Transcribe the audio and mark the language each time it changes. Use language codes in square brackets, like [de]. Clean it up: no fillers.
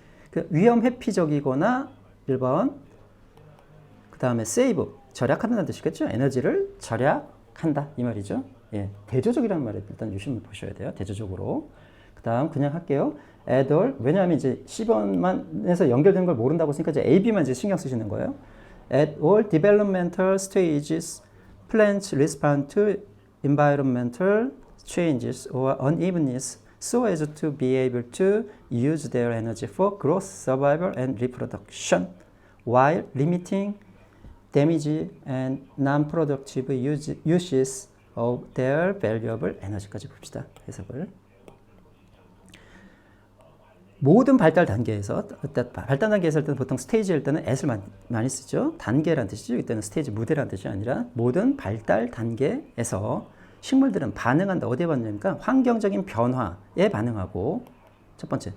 [ko] 그 위험 회피적이거나 1번, 그 다음에 save, 절약한다는 뜻이겠죠. 에너지를 절약한다 이 말이죠. 대조적이라는 말을 일단 유심히 보셔야 돼요. 대조적으로. 그 다음 그냥 할게요. [en] at all, [ko] 왜냐하면 이제 C번만 해서 연결되는 걸 모른다고 했으니까 이제 A, B만 이제 신경 쓰시는 거예요. [en] At all developmental stages, plants respond to environmental changes or unevenness so as to be able to use their energy for growth, survival, and reproduction, while limiting damage and non-productive uses of their valuable energy [ko] 까지 봅시다. 해석을. 모든 발달 단계에서, 발달 단계에서 할 때는 보통 스테이지일 때는 at을 많이 쓰죠. 단계란 뜻이죠. 이때는 스테이지 무대란 뜻이 아니라 모든 발달 단계에서 식물들은 반응한다. 어디에 반응하니까 환경적인 변화에 반응하고, 첫 번째.